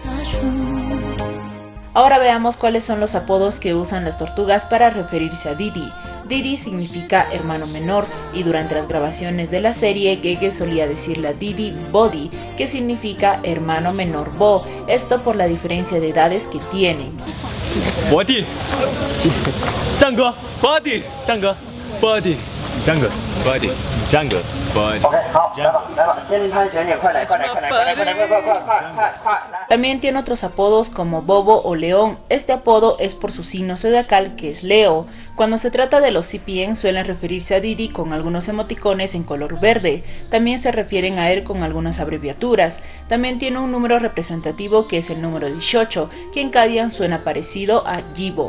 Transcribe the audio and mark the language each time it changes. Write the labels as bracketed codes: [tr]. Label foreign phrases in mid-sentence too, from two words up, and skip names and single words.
[es] Ahora veamos cuáles son los apodos que usan las tortugas para referirse a Didi. Didi significa hermano menor, y durante las grabaciones de la serie Gege solía decirle a Didi Body, que significa hermano menor Bo, esto por la diferencia de edades que tienen. Body, [zh] 战哥 ，Body， 战哥 ，Body， 战哥 ，Body， 战哥 ，Body。 OK， 好，来吧，先拍卷点，快来！ [es] También tiene otros apodos como Bobo o León. Este apodo es por su signo zodiacal, que es Leo. Cuando se trata de los CPN suelen referirse a Didi con algunos emoticones en color verde. También se refieren a él con algunas abreviaturas. También tiene un número representativo que es el número 18, que en Kadian suena parecido a Yibo.